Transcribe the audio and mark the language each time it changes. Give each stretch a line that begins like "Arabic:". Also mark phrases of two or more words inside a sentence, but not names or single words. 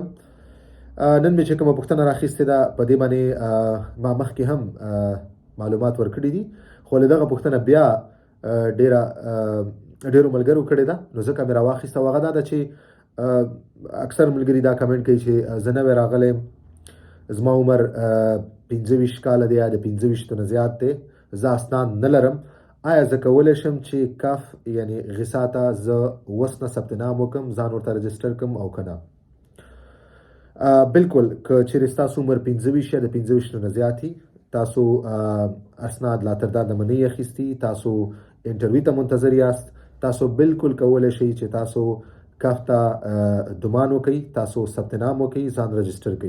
Pashto: نن مې چې کومه پوښتنه راخیستې ده په دې باندې ما مخکې هم معلومات ورکړي دي، خو له دغه پوښتنه بیا ډېرو ملګرو کړې ده، نو ځکه مې راواخیسته. او هغه دا ده چې اکثر ملګري دا کمنټ کوي چې زه نوی راغلی یم، زما عمر 25 کاله دی یا د 25 نه زیات دی، زه اسناد نه لرم، آیا زه کولی شم چې کف یعنی غذا ته زه اوس نه ثبت نام وکړم، ځان ورته رجسټر کړم او که نه؟ بالکل، که چیرې ستاسو عمر 25 یا د 25 نه زیات وي، تاسو اسناد لا تر دا دمه نه یې اخیستي، تاسو انټرویو ته منتظر یاست، تاسو بالکل کولی شئ چې تاسو کف ته دومان وکړئ، تاسو ثبت نام وکړئ، ځان رجسټر کړئ.